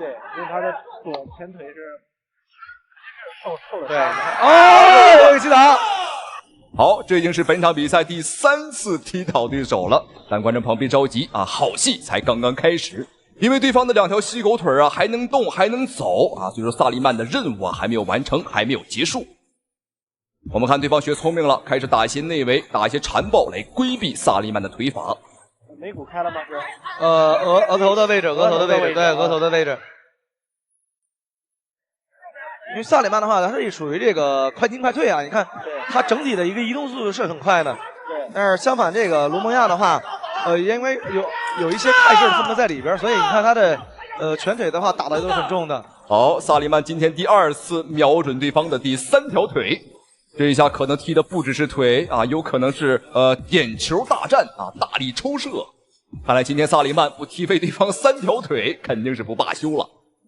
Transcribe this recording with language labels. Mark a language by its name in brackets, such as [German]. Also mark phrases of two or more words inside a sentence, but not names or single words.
[Chinese] 对，因为他的左前腿是受了伤。对，哦，有一个击倒。好，这已经是本场比赛第3次踢倒对手了，但观众朋友别着急啊，好戏才刚刚开始。因为对方的2条细狗腿啊还能动还能走啊，所以说萨利曼的任務啊還沒有完成，還沒有結束。我們看對方學聰明了，開始打一些內圍，打一些纏抱來規避薩利曼的腿法。眉骨開了嗎？是？額頭的位置，對，額頭的位置。因為薩利曼的話，他是屬於這個快進快退啊，你看他整體的一個移動速度是很快的。對。但是相反，這個盧蒙亞的話，因為有一些態勢分布在裡邊，所以你看他的拳腿的話打的都是很重的。好，薩利曼今天第2次瞄準對方的第3條腿，這一下可能踢的不只是腿啊，有可能是點球大戰啊，大力抽射。看來今天薩利曼不踢飛對方3條腿，肯定是不罷休了。